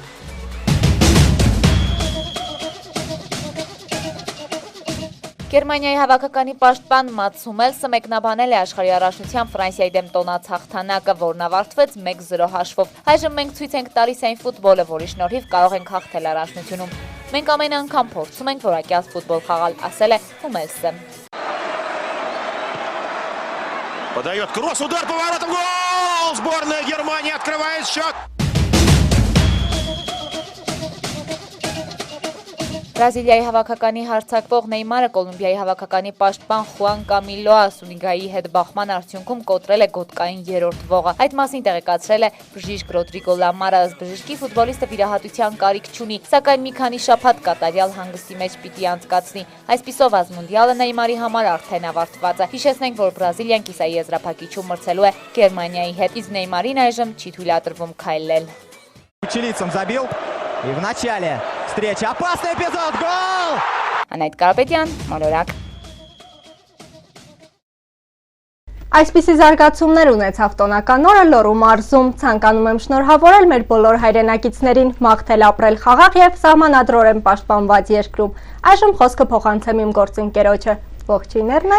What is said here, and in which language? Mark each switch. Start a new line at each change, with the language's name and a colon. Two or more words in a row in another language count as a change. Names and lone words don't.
Armenian: Գերմանիայի հավաքականի պաշտպան Մատս Հումելսը մեկնաբանել է աշխարհի առաջնության Ֆրանսիայի դեմ տոնած հաղթանակը, որն ավարտվեց 1-0 հաշվով։ Այժմ մենք ցույց ենք տալիս այն ֆուտբոլը, որի շնորհիվ կարող ենք հաղթել առաջնությունում։ Մենք ամեն անգամ փորձում ենք որակյալ ֆուտբոլ խաղալ, ասել է Հումելսը։
Russian: Подает кросс, удар по воротам, гол! Сборная Германии открывает счет.
Armenian: Բրազիլիայի հավաքականի հարձակվող Նեյմարը Կոլումբիայի հավաքականի պաշտպան Խուան Կամիլո Ասունիգայի հետ բախման արդյունքում կոտրել է գոտկային 3-րդ ողը։ Այդ մասին տեղեկացրել է բժիշկ Ռոդրիգո Լամարը, բժշկի ֆուտբոլիստը վիրահատության կարիք չունի, սակայն մի քանի շաբաթ կատարյալ հանգստի մեջ պիտի անցկացնի։ Այսպիսով ազմունդիալը Նեյմարի համար արդեն ավարտված է։ Հիշեցնենք, որ Բրազիլիան կիսայի եզրափակիչում մրցելու է Գերմանիայի հետ, իսկ Նեյմարին այժմ չի թույլատրվում քայլել։
Russian: забил. И в начале встречи опасный эпизод. Гол!
Armenian: Անահիտ Կարապետյան, Մոլորակ։ Այսպիսի զարգացումներ ունեցավ տոնական օրը Լոռու մարզում։ Ցանկանում եմ շնորհավորել մեր բոլոր հայրենակիցներին, մաղթել ապրել խաղաղ եւ սահմանադրորեն պաշտպանված երկրում։ Այժմ խոսքը փոխանցեմ իմ գործընկերոջը։ Ողջույն Էրնա։